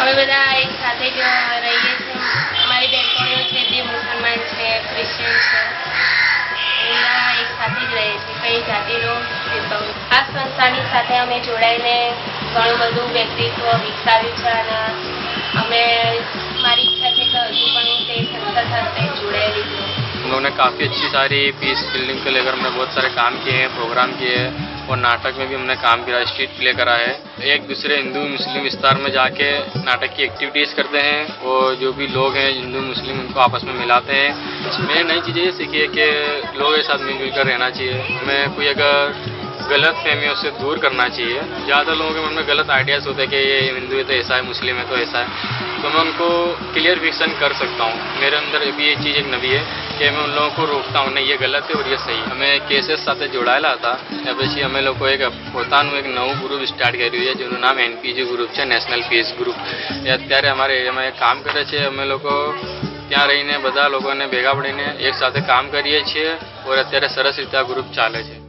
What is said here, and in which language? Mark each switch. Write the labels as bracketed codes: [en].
[gu] અમે બધા એક સાથે જ રહીએ છીએ. અમારી બહેનપણીઓ છે તે મુસલમાન છે, ક્રિશ્ચિયન છે, બધા એક સાથે જ રહે છે, કઈ જાતિનો ભેદભાવ. આ સંસ્થાની સાથે અમે જોડાઈને ઘણું બધું વ્યક્તિત્વ વિકસાવ્યું છે અને અમે મારી ઈચ્છા છે કે હજુ પણ હું તે સંસ્થા સાથે જોડાયેલી છું. [hi] हम लोगों ने काफ़ी अच्छी सारी पीस बिल्डिंग को लेकर हमने बहुत सारे काम किए हैं, प्रोग्राम किए हैं और नाटक में भी हमने काम किया, स्ट्रीट प्ले करा है. एक दूसरे हिंदू मुस्लिम विस्तार में जाके नाटक की एक्टिविटीज़ करते हैं और जो भी लोग हैं हिंदू मुस्लिम उनको आपस में मिलाते हैं. मैंने नई चीज़ें ये सीखी है कि लोगों के साथ मिलजुल कर रहना चाहिए. हमें कोई अगर गलत फहमियों से दूर करना चाहिए. ज़्यादा लोगों के मन में गलत आइडियाज़ होते हैं कि ये हिंदू है तो ऐसा है, मुस्लिम है तो ऐसा है, तो मैं उनको क्लियरफिकेशन कर सकता हूँ. मेरे अंदर भी ये चीज़ एक नवी है कि मैं उन लोगों को रोकता हूँ, नहीं ये गलत है और ये सही. [gu] અમે કેસીસ સાથે જોડાયેલા હતા, એ પછી અમે લોકો એક પોતાનું એક નવું ગ્રુપ સ્ટાર્ટ કર્યું છે જેનું નામ NPG ગ્રુપ છે, નેશનલ પીસ ગ્રુપ. એ અત્યારે અમારે એરિયામાં કામ કરે છે. અમે લોકો ત્યાં રહીને બધા લોકોને ભેગા પડીને એક સાથે કામ કરીએ છીએ और અત્યારે સરસ રીતે આ ગ્રુપ ચાલે છે.